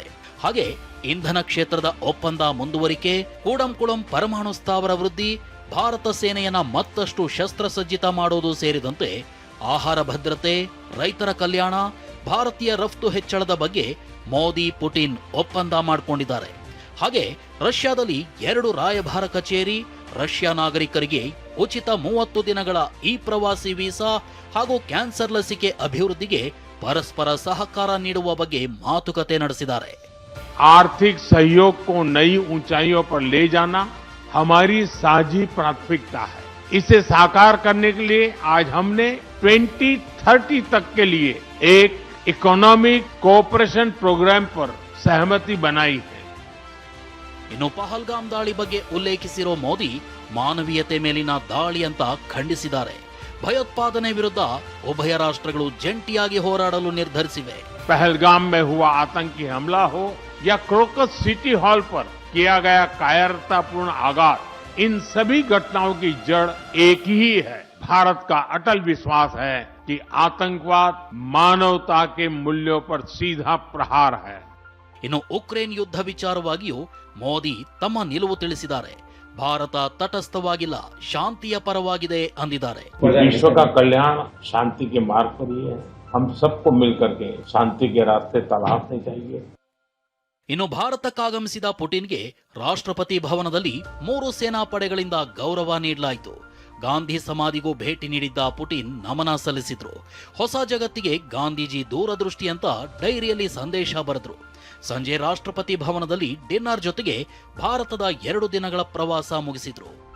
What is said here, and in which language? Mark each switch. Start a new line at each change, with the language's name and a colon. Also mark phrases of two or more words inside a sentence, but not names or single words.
Kannada: ಹಾಗೆ ಇಂಧನ ಕ್ಷೇತ್ರದ ಒಪ್ಪಂದ ಮುಂದುವರಿಕೆ, ಕೂಡಂಕುಳಂ ಪರಮಾಣು ಸ್ಥಾವರ ವೃದ್ಧಿ, ಭಾರತ ಸೇನೆಯನ್ನ ಮತ್ತಷ್ಟು ಶಸ್ತ್ರಸಜ್ಜಿತ ಮಾಡೋದು ಸೇರಿದಂತೆ ಆಹಾರ ಭದ್ರತೆ, ರೈತರ ಕಲ್ಯಾಣ, ಭಾರತೀಯ ರಫ್ತು ಹೆಚ್ಚಳದ ಬಗ್ಗೆ ಮೋದಿ ಪುಟಿನ್ ಒಪ್ಪಂದ ಮಾಡಿಕೊಂಡಿದ್ದಾರೆ. ಹಾಗೆ ರಷ್ಯಾದಲ್ಲಿ 2 ರಾಯಭಾರ ಕಚೇರಿ, ರಷ್ಯಾ ನಾಗರಿಕರಿಗೆ ಉಚಿತ 30 ದಿನಗಳ ಈ ಪ್ರವಾಸಿ ವೀಸಾ ಹಾಗೂ ಕ್ಯಾನ್ಸರ್ ಲಸಿಕೆ ಅಭಿವೃದ್ಧಿಗೆ ಪರಸ್ಪರ ಸಹಕಾರ ನೀಡುವ ಬಗ್ಗೆ ಮಾತುಕತೆ ನಡೆಸಿದ್ದಾರೆ.
Hindi: आर्थिक सहयोग को नई ऊंचाइयों पर ले जाना हमारी साझी प्राथमिकता है. इसे साकार करने के लिए आज हमने 2030 तक के लिए एक
English: economic cooperation program
Hindi: पर सहमति बनाई है.
Kannada: ಇನ್ನು ಪಹಲ್ಗಾಮ್ ದಾಳಿ ಬಗ್ಗೆ ಉಲ್ಲೇಖಿಸಿರೋ ಮೋದಿ ಮಾನವೀಯತೆ ಮೇಲಿನ ದಾಳಿ ಅಂತ ಖಂಡಿಸಿದ್ದಾರೆ. ಭಯೋತ್ಪಾದನೆ ವಿರುದ್ಧ ಉಭಯ ರಾಷ್ಟ್ರಗಳು ಜಂಟಿಯಾಗಿ ಹೋರಾಡಲು ನಿರ್ಧರಿಸಿವೆ.
Hindi: पहलगाम में हुआ आतंकी हमला हो या क्रोकस सिटी हॉल पर किया गया कायरतापूर्ण आघात, इन सभी घटनाओं की जड़ एक ही है. भारत का अटल विश्वास है कि आतंकवाद मानवता के मूल्यों पर सीधा प्रहार है.
Kannada: ಇನ್ನು ಉಕ್ರೇನ್ ಯುದ್ಧ ವಿಚಾರವಾಗಿಯೂ ಮೋದಿ ತಮ್ಮ ನಿಲುವು ತಿಳಿಸಿದ್ದಾರೆ. ಭಾರತ ತಟಸ್ಥವಾಗಿಲ್ಲ, ಶಾಂತಿಯ ಪರವಾಗಿದೆ ಅಂದಿದ್ದಾರೆ.
Hindi: विश्व का कल्याण शांति के मार्ग पर ही है. हम सबको मिलकर के शांति के रास्ते तलाशने चाहिए.
Kannada: ಇನ್ನು ಭಾರತಕ್ಕಾಗಮಿಸಿದ ಪುಟಿನ್ಗೆ ರಾಷ್ಟ್ರಪತಿ ಭವನದಲ್ಲಿ 3 ಸೇನಾ ಪಡೆಗಳಿಂದ ಗೌರವ ನೀಡಲಾಯಿತು. ಗಾಂಧಿ ಸಮಾಧಿಗೂ ಭೇಟಿ ನೀಡಿದ್ದ ಪುಟಿನ್ ನಮನ ಸಲ್ಲಿಸಿದ್ರು. ಹೊಸ ಜಗತ್ತಿಗೆ ಗಾಂಧೀಜಿ ದೂರದೃಷ್ಟಿ ಅಂತ ಡೈರಿಯಲ್ಲಿ ಸಂದೇಶ ಬರೆದ್ರು. ಸಂಜೆ ರಾಷ್ಟ್ರಪತಿ ಭವನದಲ್ಲಿ ಡಿನ್ನರ್ ಜೊತೆಗೆ ಭಾರತದ 2 ದಿನಗಳ ಪ್ರವಾಸ ಮುಗಿಸಿದ್ರು.